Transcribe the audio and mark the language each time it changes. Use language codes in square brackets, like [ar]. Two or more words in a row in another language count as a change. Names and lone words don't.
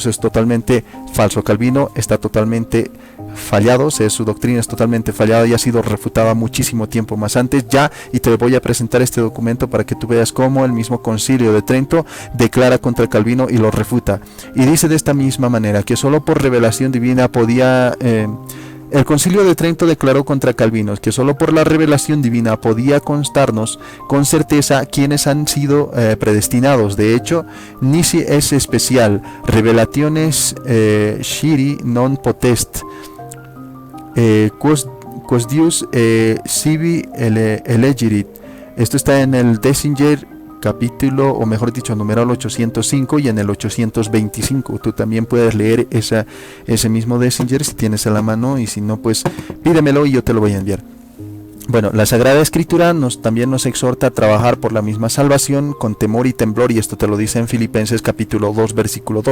[es] Eso es totalmente falso. Calvino está totalmente fallado, o sea, su doctrina es totalmente fallada y ha sido refutada muchísimo tiempo más antes ya, y te voy a presentar este documento para que tú veas cómo el mismo Concilio de Trento declara contra Calvino y lo refuta, y dice de esta misma manera que solo por revelación divina podía el Concilio de Trento declaró contra Calvino que solo por la revelación divina podía constarnos con certeza quienes han sido predestinados. De hecho, [la] nisi es especial, revelationes sciri non potest, quos Deus sibi elegirit. [es] Esto está en el Décinger capítulo, o mejor dicho, numeral 805 y en el 825. Tú también puedes leer ese mismo Décinger si tienes a la mano, y si no, pues pídemelo y yo te lo voy a enviar. Bueno, la Sagrada Escritura también nos exhorta a trabajar por la misma salvación con temor y temblor, y esto te lo dice en Filipenses capítulo 2 versículo 2.